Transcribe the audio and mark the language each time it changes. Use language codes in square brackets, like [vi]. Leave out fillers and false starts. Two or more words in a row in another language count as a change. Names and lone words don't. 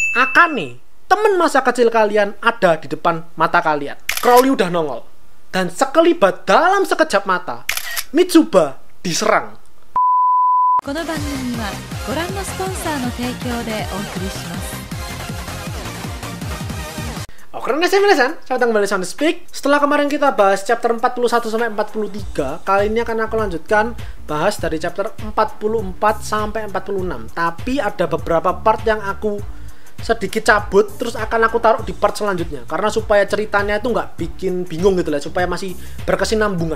[id] Akane, temen masa kecil kalian ada di depan mata kalian. Crowley udah nongol. Dan sekelibat dalam sekejap mata, Mitsuba diserang. [ja] この番組はご覧のスポンサーの提供でお送りします。 [id] Oke, saya datang kembali Sound Speak. Setelah kemarin kita bahas chapter 41 sampai 43, kali ini akan aku lanjutkan bahas dari chapter 44 sampai 46. Tapi ada beberapa part yang aku sedikit cabut, terus akan aku taruh di part selanjutnya karena supaya ceritanya itu nggak bikin bingung gitu lah, supaya masih berkesinambungan.